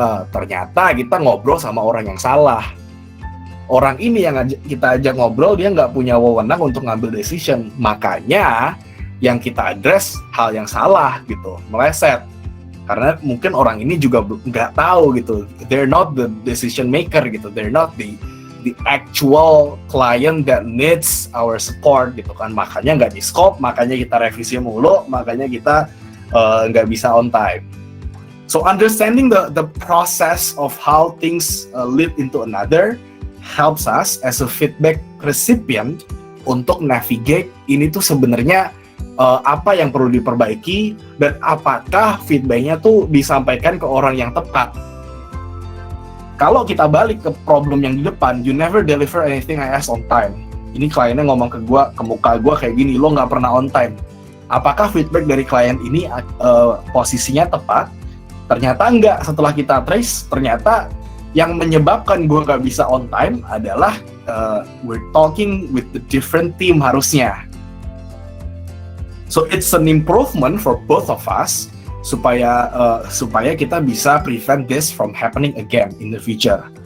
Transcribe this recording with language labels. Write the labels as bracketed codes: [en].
[id] Ternyata kita ngobrol sama orang yang salah. Orang ini yang kita ajak ngobrol, dia nggak punya wewenang untuk ngambil decision. Makanya yang kita address hal yang salah gitu, meleset. Karena mungkin orang ini juga nggak tahu gitu. [en] They're not the decision maker gitu. They're not the actual client that needs our support gitu kan. [id] Makanya nggak di scope, makanya kita revisi mulu, makanya kita nggak bisa on time. So understanding the process of how things lead into another helps us as a feedback recipient untuk navigate ini tuh sebenarnya apa yang perlu diperbaiki dan apakah feedbacknya tuh disampaikan ke orang yang tepat. [en] Kalau kita balik ke problem yang di depan, you never deliver anything I ask on time. [id] Ini kliennya ngomong ke muka gua kayak gini, lo nggak pernah on time. Apakah feedback dari klien ini posisinya tepat? Ternyata enggak. Setelah kita trace, ternyata yang menyebabkan gue nggak bisa on time adalah we're talking with the different team harusnya. [en] So it's an improvement for both of us supaya kita bisa prevent this from happening again in the future.